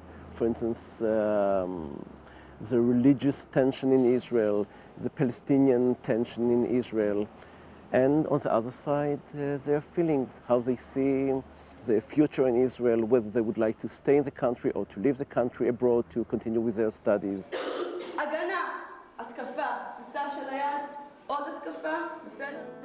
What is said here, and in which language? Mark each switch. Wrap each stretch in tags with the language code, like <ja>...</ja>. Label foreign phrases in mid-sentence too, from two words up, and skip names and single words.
<en>For instance, the religious tension in Israel, the Palestinian tension in Israel, and on the other side, their feelings, how they see their future in Israel, whether they would like to stay in the country or to leave the country abroad to continue with their studies.</en> <he>הגנה, התקפה, תפיסה של היד, עוד התקפה, בסדר?</he>